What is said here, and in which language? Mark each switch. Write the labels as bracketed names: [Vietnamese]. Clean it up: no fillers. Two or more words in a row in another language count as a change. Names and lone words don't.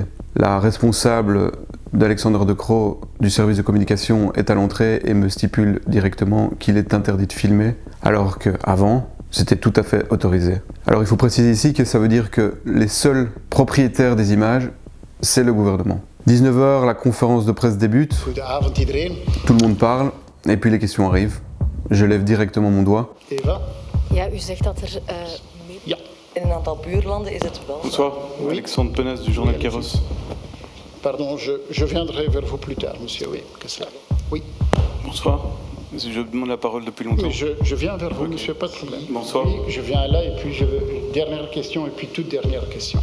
[French] La responsable d'Alexander De Croo du service de communication est à l'entrée et me stipule directement qu'il est interdit de filmer, alors qu'avant, c'était tout à fait autorisé. Alors il faut préciser ici que ça veut dire que les seuls propriétaires des images, c'est le gouvernement. 19h, la conférence de presse débute. Tout le monde parle et puis les questions arrivent. Je lève directement mon doigt. Eva? [Dutch] Ja, u zegt dat Ja. in een aantal buurlanden is het wel. [French] Bonsoir, Oui. Alexandre Penas du journal Kéros. Pardon, je viendrai vers vous plus tard, monsieur, oui. Que cela. Oui, Bonsoir, je demande la parole depuis longtemps. mais je viens vers vous, monsieur, pas de problème. Bonsoir. Oui, je viens là et puis je veux... Dernière question et puis toute dernière question.